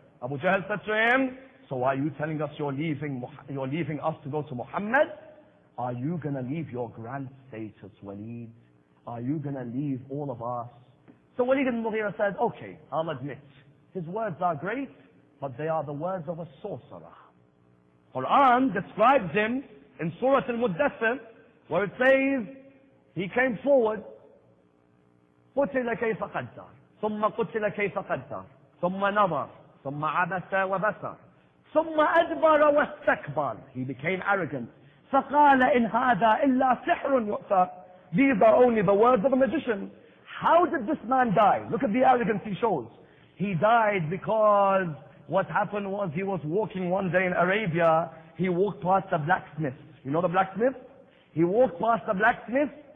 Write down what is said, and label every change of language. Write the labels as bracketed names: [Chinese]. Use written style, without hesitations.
[English] Abu Jahl said to him, so are you telling us you're leaving us to go to Muhammad? Are you going to leave your grand status, Walid? Are you going to leave all of us? So Walid ibn Mughira said, okay, I'll admit. His words are great, but they are the words of a sorcerer. Quran describes him in Surah Al-Muddathir, where it says, he came forward, [Arabic] قُتِلَ كَيْفَ قَدَّرَ ثُمَّ قُتِلَ كَيْفَ قَدَّرَ ثُمَّ نَظَرَ ثُمَّ عَبَسَ وَبَسَرَ ثُمَّ أَدْبَرَ وَاسْتَكْبَرَ. [English] He became arrogant. [Arabic] فَقَالَ إِنْ هَذَا إِلَّا سِحْرٌ يُؤْثَرُ. [English] These are only the words of a magician. How did this man die? Look at the arrogance he shows. He died because what happened was he was walking one day in Arabia. He walked past a blacksmith. You know the blacksmith? He walked past the blacksmith.